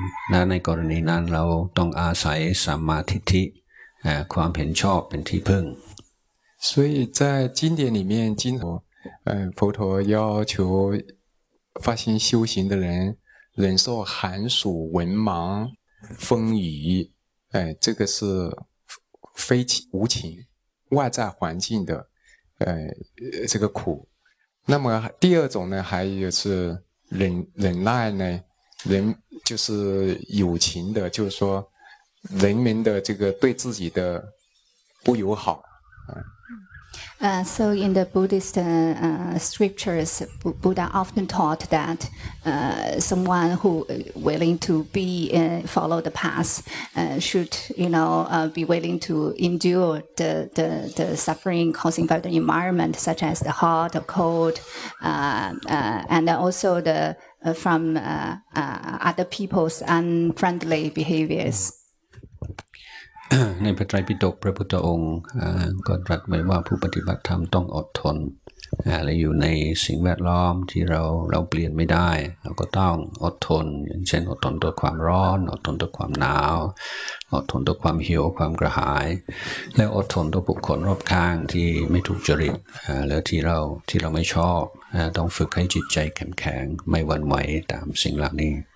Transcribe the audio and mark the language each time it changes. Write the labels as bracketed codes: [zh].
[th] และในกรณีนั้นเราต้องอาศัยสัมมาทิฏฐิความเห็นชอบเป็นที่พึ่ง [zh] 所以在经典里面经常佛陀要求发心修行的人忍受寒暑文盲风雨这个是非无情外在环境的这个苦那么第二种呢还有是忍耐呢人就是有情的就是说人们的这个对自己的不友好 [en] So in the Buddhist scriptures, Buddha often taught that someone who willing to be follow the path should be willing to endure the suffering causing by the environment such as the hot or cold and also the from other people's unfriendly behaviors. [th] ในพระไตรปิฎกพระพุทธองค์ก็ตรัสไว้ว่าผู้ปฏิบัติธรรมต้องอดทนและอยู่ในสิ่งแวดล้อมที่เราเปลี่ยนไม่ได้เราก็ต้องอดทนอย่างเช่นอดทนต่อความร้อนอดทนต่อความหนาวอดทนต่อความหิวความกระหายและอดทนต่อบุคคลรอบข้างที่ไม่ถูกจริตและที่เราไม่ชอบต้องฝึกให้จิตใจแข็งไม่หวั่นไหวตามสิ่งเหล่านี้